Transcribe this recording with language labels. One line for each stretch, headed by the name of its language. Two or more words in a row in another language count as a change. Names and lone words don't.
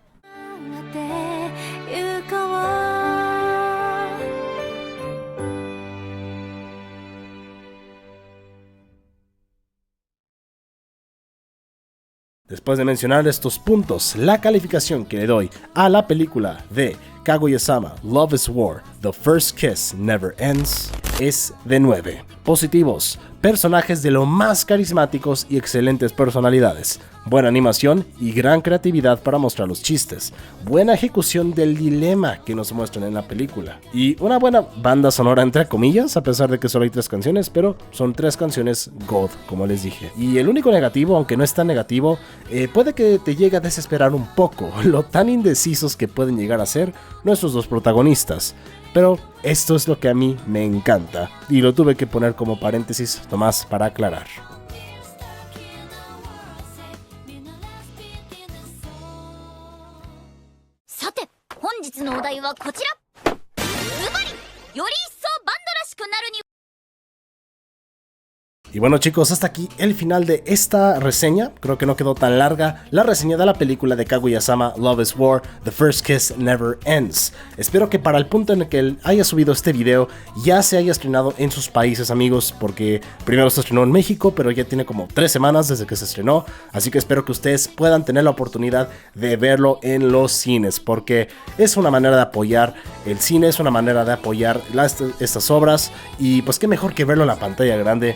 Spanish: Después de mencionar estos puntos, la calificación que le doy a la película de Kaguya-sama Love is War, The First Kiss Never Ends es de 9. Positivos: personajes de lo más carismáticos y excelentes personalidades, buena animación y gran creatividad para mostrar los chistes, buena ejecución del dilema que nos muestran en la película y una buena banda sonora entre comillas, a pesar de que solo hay 3 canciones, pero son 3 canciones God, como les dije. Y el único negativo, aunque no es tan negativo, puede que te llegue a desesperar un poco lo tan indecisos que pueden llegar a ser nuestros dos protagonistas. Pero esto es lo que a mí me encanta y lo tuve que poner como paréntesis nomás para aclarar.
Japanese: さて、本日のお題はこちら。ズバリ、より一層バンドらしくなるに
Spanish: Y bueno chicos, hasta aquí el final de esta reseña. Creo que no quedó tan larga la reseña de la película de Kaguya-sama Love is War, The First Kiss Never Ends. Espero que para el punto en el que haya subido este video ya se haya estrenado en sus países, amigos, porque primero se estrenó en México, pero ya tiene como 3 semanas desde que se estrenó, así que espero que ustedes puedan tener la oportunidad de verlo en los cines, porque es una manera de apoyar el cine, es una manera de apoyar estas obras, y pues qué mejor que verlo en la pantalla grande.